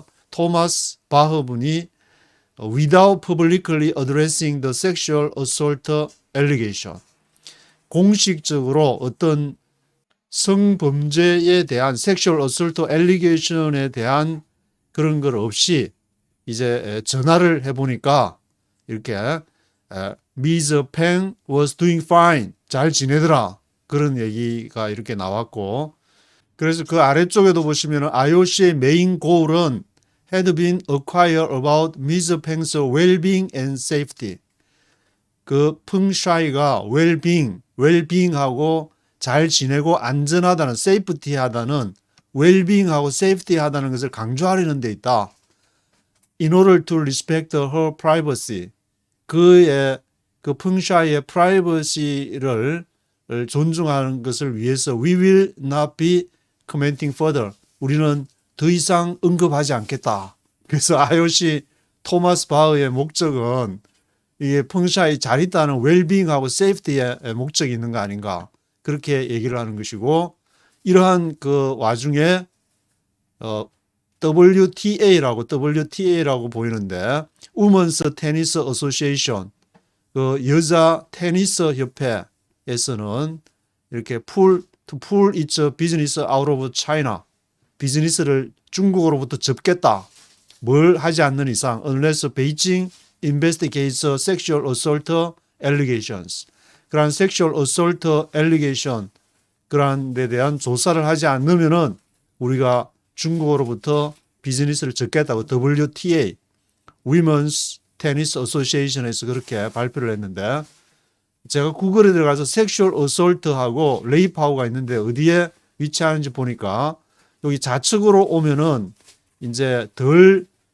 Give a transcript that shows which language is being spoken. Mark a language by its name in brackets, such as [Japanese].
[Korean] 토마스 바허 분이 [English] without publicly addressing the sexual assault allegation [Korean] 공식적으로 어떤 성범죄에 대한 섹슈얼 어설트 엘리게이션에 대한 그런 것 없이 이제 전화를 해보니까 이렇게 Ms. [English] Peng was doing fine. [Korean] 잘 지내더라. 그런 얘기가 이렇게 나왔고 그래서 그 아래쪽에도 보시면 IOC의 메인 고울은 [English] had been acquired about Ms. Peng's well-being and safety. [Korean] 그 펑샤이가 웰빙하고 잘 지내고 안전하다는 세이프티하다는 웰빙하고 세이프티하다는 것을 강조하려는 데 있다. [English] In order to respect her privacy. [Korean] 그의 그 펑샤이의 프라이버시를 존중하는 것을 위해서 [English] we will not be commenting further. [Korean] 우리는 더 이상 언급하지 않겠다. 그래서 IOC 토마스 바흐의 목적은 이게 펑샤이 잘 있다는 웰빙하고 세이프티의 목적이 있는 거 아닌가 그렇게 얘기를 하는 것이고 이러한 그 와중에 WTA라고 보이는데 Women's Tennis Association 그 여자 테니스 협회에서는 이렇게 [English] pull its business out of China [Korean] 비즈니스를 중국으로부터 접겠다. 뭘 하지 않는 이상 [English] unless Beijing investigates sexual assault allegations. [Korean] 그러한 [English] sexual assault allegation [Korean] 그러한 데 대한 조사를 하지 않으면은 우리가 중국으로부터 비즈니스를 접겠다고 WTA Women's Tennis Association에서 그렇게 발표를 했는데 제가 구글에 들어가서 섹슈얼 어솔트하고 레이프하고가 있는데 어디에 위치하는지 보니까 여기 좌측으로 오면은 이제 덜